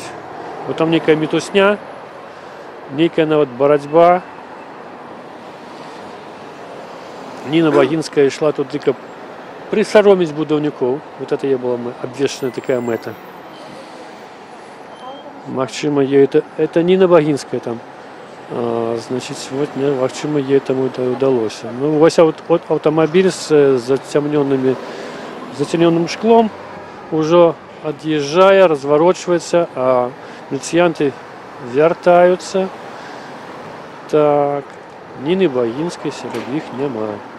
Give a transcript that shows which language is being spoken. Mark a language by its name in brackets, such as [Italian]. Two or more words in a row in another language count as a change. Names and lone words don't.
[Belarusian] Бо там нейкая мітусня, нейкая нават барацьба. Нина Багинская шла туды, каб прысароміць будаўнікоў. [Russian] Вот это была [Belarusian] абвешчаная такая мэта. Магчыма, [Russian] это Нина Багинская там. Значит, вот, [Belarusian] магчыма, [Russian] ей там это [Belarusian] удалося. Ну, вось аўтамабіль з зацямнёным шклом ўжо ад'язджае, разварочваецца, а міліцыянты вяртаюцца. Так, Ніны Багінскай сярод іх няма.